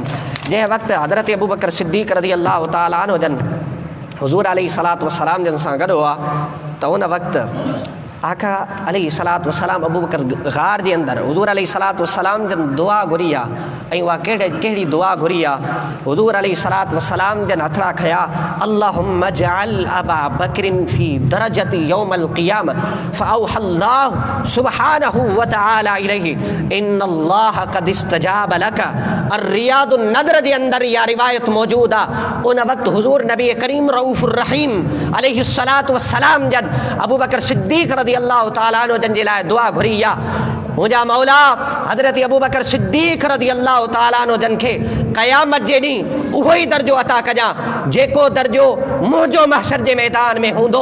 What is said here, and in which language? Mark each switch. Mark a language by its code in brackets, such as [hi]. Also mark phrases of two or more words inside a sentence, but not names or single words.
[sd] जंहिं वक़्तु हज़रत अबू बकर सिद्दीक़ [ar] رضي الله تعالى عنه [sd] जन हुज़ूर [ar] عليه الصلاة والسلام [sd] जन सां गॾु हुआ त उन वक़्तु आका [ar] عليه الصلاة والسلام [sd] अबू बकर ग़ार जे अंदरि हुज़ूर [ar] عليه الصلاة والسلام [sd] जन दुआ घुरी आहे। ऐं उहा कहिड़ी दुआ घुरी आहे? हुज़ूर [ar] عليه الصلاة والسلام [sd] जन हथड़ा खया, [ar] اللهم اجعل أبا بكر في درجتي يوم القيامة فأوحى الله سبحانه وتعالى إليه إن الله قد استجاب لك. [sd] अर्रियादुन नदर जे अंदरि इहा रिवायत मौजूद आहे। उन वक़्तु हुज़ूर नबी करीम [ar] الرؤوف الرحيم عليه الصلاة والسلام [sd] जन अबू बकर सिद्दीक़ [ar] رضي الله تعالى عنه [sd] जन जे लाइ दुआ घुरी आहे। मुंहिंजा मौला हज़रत अबू बकर सिद्दीक़ [ar] رضي الله تعالى عنه [sd] जन खे क़यामत जे ॾींहुं उहो ई दर्जो अता कजां जेको दर्जो मुंहिंजो महशर जे मैदान में हूंदो।